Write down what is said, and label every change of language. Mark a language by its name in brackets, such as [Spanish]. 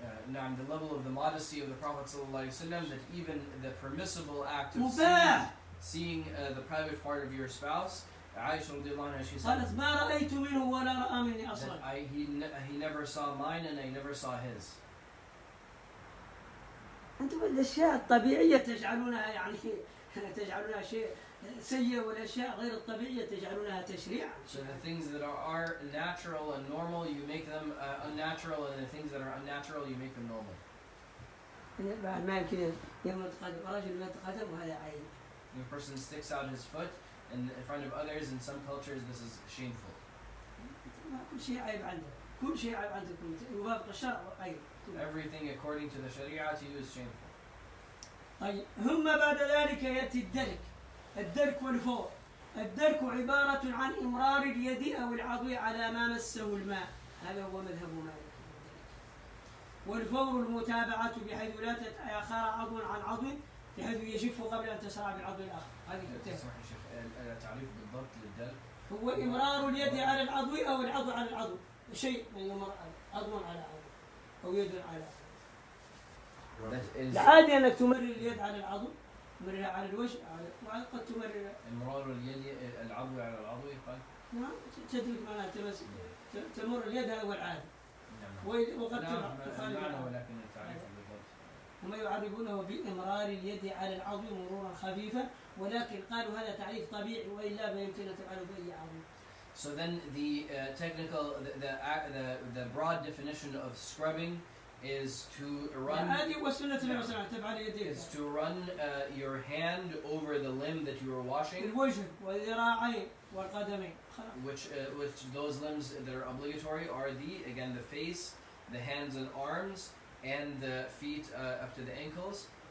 [English] The level of the modesty of the Prophet ﷺ, that even the permissible act of seeing the private part of your spouse, Aisha radiallahu anha, she said that he never saw mine and I never saw his. [Arabic] أنتم الأشياء الطبيعية تجعلونها يعني تجعلونها شيء سيء، والأشياء غير الطبيعية تجعلونها تشريعا. [English] So the things that are natural and normal, you make them unnatural, and the things that are unnatural, you make them normal. [Arabic] ما يمكن يتقدم رجل يتقدم وهذا عيب. [English] If a person sticks out his foot in front of others, in some cultures this is shameful. [Arabic] كل شيء عيب عندك، كل شيء عيب عندكم، يوافق الشرع عيب. [English] Everything according to the Sharia to you is shameful. [Arabic] طيب ثم بعد ذلك يأتي الدرك. الدرك والفور. الدرك عبارة عن إمرار اليد أو العضو على ما مسه الماء، هذا هو مذهب مالك. والفور المتابعة بحيث لا تتأخر عضو عن عضو بحيث يجف قبل أن تسرع بالعضو الآخر. هذه تعريف بالضبط للدرك هو إمرار اليد على العضو أو العضو على العضو، شيء يمر عضو على عضو أو يد على عضو. العادي أنك تمرر اليد على العضو، تمررها على الوجه، وقد تمرر إمرار اليد العضو على العضو يقال. نعم تدرك معناها تمر اليد هو العادي. وقد تخالف ولكن التعريف بالضبط. هم يعرفونه بإمرار اليد على العضو مرورا خفيفا، ولكن قالوا هذا تعريف طبيعي وإلا ما يمكن أن تفعله بأي عضو. [English] So then the technical, the broad definition of scrubbing is to run your hand over the limb that you are washing, which those limbs that are obligatory are the face, the hands and arms, and the feet up to the ankles.